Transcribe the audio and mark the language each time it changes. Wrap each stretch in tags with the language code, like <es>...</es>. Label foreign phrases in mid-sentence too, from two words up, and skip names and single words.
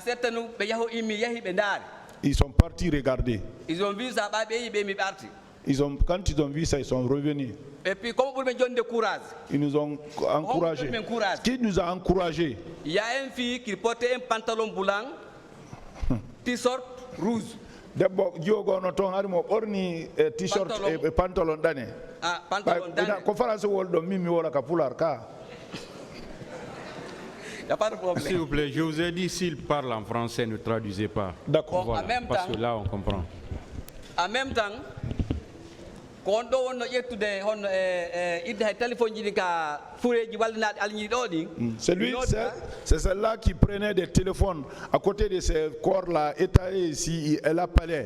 <fr>Ils sont partis regarder. Ils ont vu ça, quand ils ont vu ça, ils sont revenus. Et puis, comme vous me donnez de courage, ils nous ont encouragés. Qui nous a encouragés? Il y a une fille qui portait un pantalon blanc, t-shirt rouge.</fr> <ff>debbo jogono ton harimo ɓorni t-shirt e pantalon dane pantalon dane ko français wol ɗo min mi wola ka pular ka.</ff> <fr>Y a pas de problème. S'il vous plaît, je vous ai dit, s'il parle en français, ne traduisez pas. D'accord. Voilà, parce que là, on comprend. En même temps, quand on a yesterday, on a téléphone c'est lui, c'est celle-là qui prenait des téléphones à côté de ces corps-là, étalés ici, elle appelait.</fr>